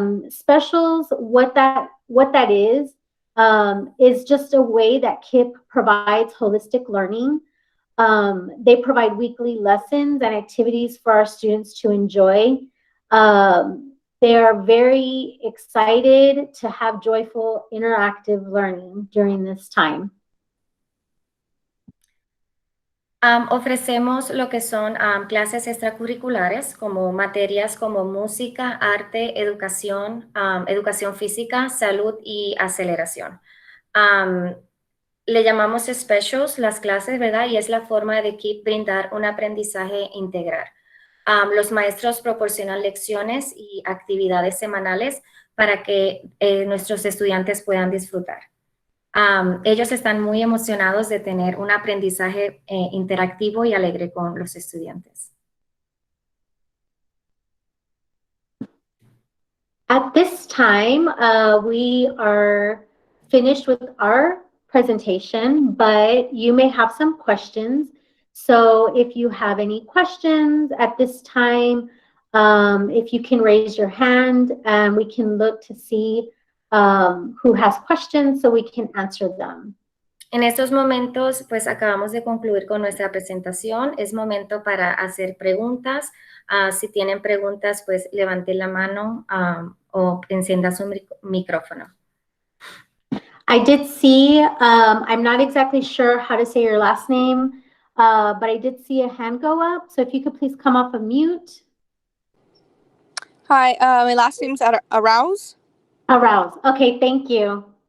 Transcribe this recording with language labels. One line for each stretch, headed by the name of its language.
English: Specials, what that is just a way that KIPP provides holistic learning. They provide weekly lessons and activities for our students to enjoy. They are very excited to have joyful, interactive learning during this time.
Spanish: Ofrecemos lo que son clases extracurriculares como materias como música, arte, educación, educación física, salud y aceleración. Le llamamos specials las clases, ¿verdad? Y es la forma de KIPP brindar un aprendizaje integral. Los maestros proporcionan lecciones y actividades semanales para que nuestros estudiantes puedan disfrutar. Ellos están muy emocionados de tener un aprendizaje interactivo y alegre con los estudiantes.
English: At this time, we are finished with our presentation, but you may have some questions. So if you have any questions at this time, if you can raise your hand, and we can look to see who has questions so we can answer them.
Spanish: En estos momentos, pues acabamos de concluir con nuestra presentación. Es momento para hacer preguntas. Si tienen preguntas, pues levanten la mano o encienda su micrófono.
English: I did see, I'm not exactly sure how to say your last name, but I did see a hand go up. So if you could please come off of mute. Hi, my last name's Arouse. Arouse. Okay, thank you.